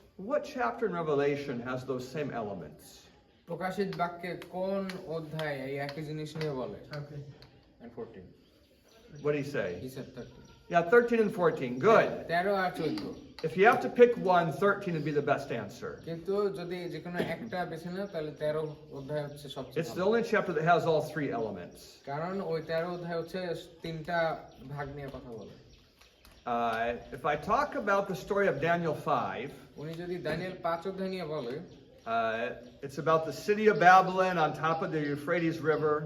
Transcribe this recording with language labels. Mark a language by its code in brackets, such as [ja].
[en] What chapter in Revelation has those same elements? [bn] প্রকাশিত বাক্যে কোন অধ্যায় এই একই জিনিস নিয়ে বলে? [en] And 14. What do you say? He said 13. Yeah, 13 and 14. Good. [bn] 13 আর 14। [en] If you have to pick one, 13 would be the best answer. [bn] কিন্তু যদি যে কোনো একটা বেছে নাও তাহলে 13 অধ্যায় হচ্ছে সবচেয়ে [en] It's the [bn] ভালো। [en] only chapter that has all three elements. [bn] কারণ ওই 13 অধ্যায় হচ্ছে তিনটা ভাগ নিয়ে কথা বলে। [en] If I talk about the story of Daniel 5, [bn] উনি যদি দানিয়েল 5 অধ্যায় নিয়ে বলে, [en] it's about the city of Babylon on top of the Euphrates River.